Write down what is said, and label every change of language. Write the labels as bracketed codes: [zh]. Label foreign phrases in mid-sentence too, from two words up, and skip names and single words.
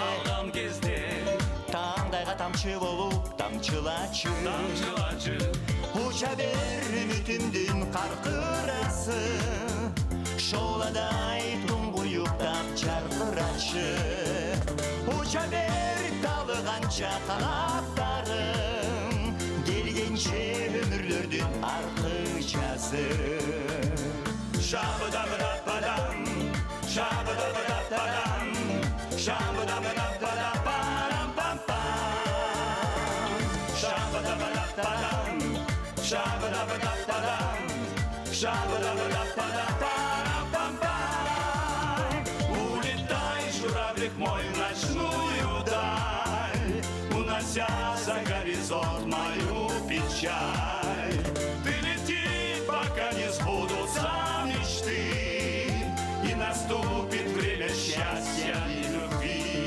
[ky] таңдайга тамчы болуп тамчылачы, Уча бер үмүтүмдүн каркырасы, шоладай туңгуюктап жаркырачы, Уча бер талыганча канаттарым, келгенче өмүрлөрдүн аркы жазы. Шабыда-быда-падам, шабыда-быда-падам, шабыда-быда-падам-пам-пам. Шабыда-быда-падам, шабыда-быда-падам, шабыда-быда-падам-пам-пам. [ru] Улетай, журавлик мой, в ночную даль, унося за горизонт мою печаль. Ты лети, пока не сбудутся мечты, и наступит время счастья и любви.